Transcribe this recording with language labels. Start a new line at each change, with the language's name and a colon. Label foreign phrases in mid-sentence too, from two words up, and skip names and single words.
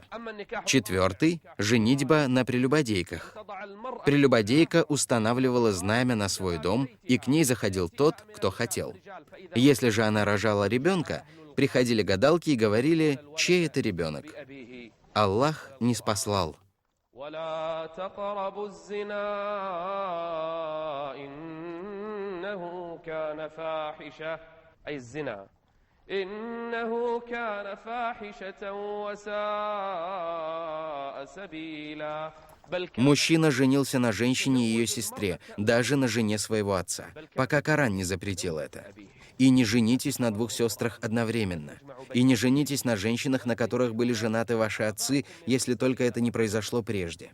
Russian: Четвертый – женитьба на прелюбодейках. Прелюбодейка устанавливала знамя на свой дом, и к ней заходил тот, кто хотел. Если же она рожала ребенка, приходили гадалки и говорили, чей это ребенок. Аллах не спаслал.
Arabic: ولا تقربوا الزنا إنه كان فاحشة أي الزنا إنه كان فاحشة وساء سبيلا.
Russian: Мужчина женился на женщине и ее сестре, даже на жене своего отца, пока Коран не запретил это. И не женитесь на 2 сестрах одновременно. И не женитесь на женщинах, на которых были женаты ваши отцы, если только это не произошло прежде.